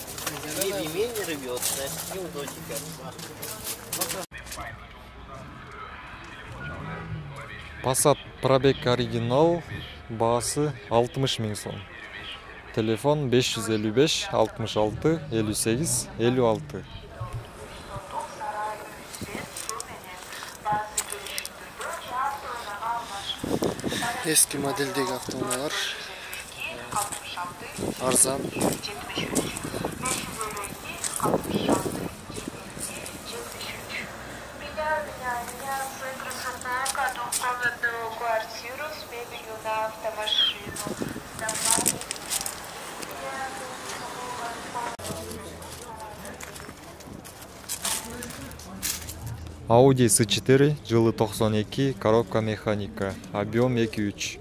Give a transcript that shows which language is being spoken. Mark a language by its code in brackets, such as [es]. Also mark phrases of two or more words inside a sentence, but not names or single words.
[ru] И ремень рвет, значит, неудобненько. Passat пробег оригинал, [ky] баасы 60 000 сом. [ru] Телефон 555 66 58 56. [uz] Eski modeldeki avtomobillar arzan. [ru] Квартиру с мебелью на автомашину. Audi S4 жылы 92, коробка механика, объем 2.3.